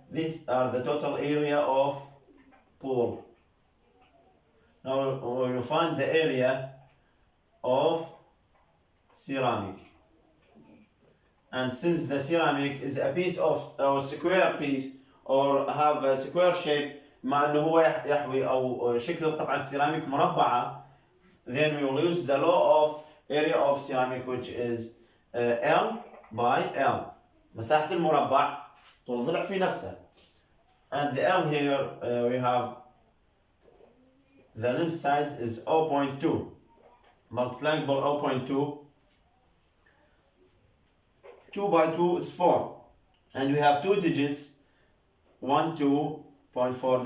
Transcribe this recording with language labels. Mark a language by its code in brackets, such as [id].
[en] These are the total area of pool. Now we will find the area of ceramic, and since the ceramic is a piece of or square piece or have a square shape [ar] مع انه هو يحوي او شكل القطعة السيراميك مربعة. [en] Then we will use the law of area of ceramic, which is L by L. [ar] مساحة المربع طول ضلع في نفسه. [en] And the L here we have the length size is 0.2. Multiplying by 0.2, 2 by 2 is 4. And we have two digits, 1, 2.4.